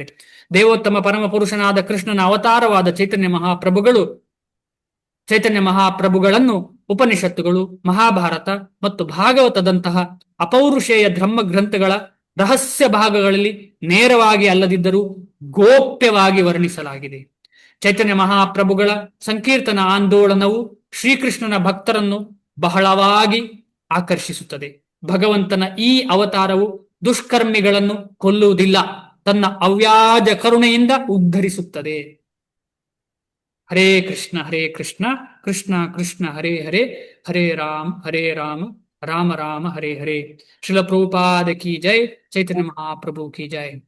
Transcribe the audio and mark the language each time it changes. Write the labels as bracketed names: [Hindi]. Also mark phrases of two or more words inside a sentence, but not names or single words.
[Kannada] ದೇವೋತ್ತಮ ಪರಮ ಪುರುಷನಾದ ಕೃಷ್ಣನ ಅವತಾರವಾದ ಚೈತನ್ಯ ಮಹಾಪ್ರಭುಗಳನ್ನು ಉಪನಿಷತ್ತುಗಳು, ಮಹಾಭಾರತ ಮತ್ತು ಭಾಗವತದಂತಹ ಅಪೌರುಷೇಯ ಧರ್ಮ ಗ್ರಂಥಗಳ ರಹಸ್ಯ ಭಾಗಗಳಲ್ಲಿ ನೇರವಾಗಿ ಅಲ್ಲದಿದ್ದರೂ ಗೋಪ್ಯವಾಗಿ ವರ್ಣಿಸಲಾಗಿದೆ. ಚೈತನ್ಯ ಮಹಾಪ್ರಭುಗಳ ಸಂಕೀರ್ತನ ಆಂದೋಲನವು ಶ್ರೀಕೃಷ್ಣನ ಭಕ್ತರನ್ನು ಬಹಳವಾಗಿ ಆಕರ್ಷಿಸುತ್ತದೆ. ಭಗವಂತನ ಈ ಅವತಾರವು ದುಷ್ಕರ್ಮಿಗಳನ್ನು ಕೊಲ್ಲುವುದಿಲ್ಲ, ತನ್ನ ಅವ್ಯಾಜ ಕರುಣೆಯಿಂದ ಉದ್ಧರಿಸುತ್ತದೆ. [Sanskrit] ಹರೇ ಕೃಷ್ಣ ಕೃಷ್ಣ ಕೃಷ್ಣ ಹರೇ ಹರೇ, ಹರೇ ರಾಮ ರಾಮ ರಾಮ ಹರೇ ಹರೇ. [Hindi] ಶ್ರೀಲ ಪ್ರಭುಪಾದ ಕಿ ಜೈ, ಚೈತನ್ಯ ಮಹಾಪ್ರಭು ಕಿ ಜೈ.